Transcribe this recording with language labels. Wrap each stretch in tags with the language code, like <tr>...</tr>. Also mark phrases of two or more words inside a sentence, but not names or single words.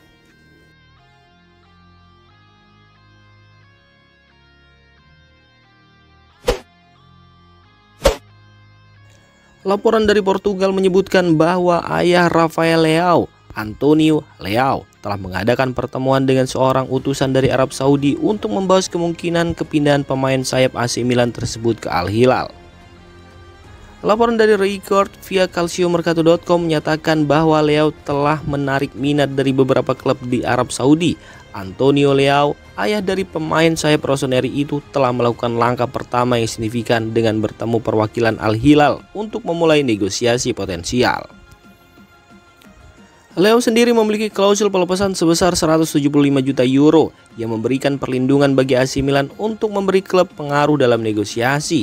<id>Laporan dari Portugal menyebutkan bahwa ayah Rafael Leao, Antonio Leao, telah mengadakan pertemuan dengan seorang utusan dari Arab Saudi untuk membahas kemungkinan kepindahan pemain sayap AC Milan tersebut ke Al Hilal. Laporan dari Record via calciomercato.com menyatakan bahwa Leao telah menarik minat dari beberapa klub di Arab Saudi. Antonio Leao, ayah dari pemain sayap Rossoneri itu, telah melakukan langkah pertama yang signifikan dengan bertemu perwakilan Al Hilal untuk memulai negosiasi potensial. Leao sendiri memiliki klausul pelepasan sebesar 175 juta euro yang memberikan perlindungan bagi AC Milan untuk memberi klub pengaruh dalam negosiasi.</id>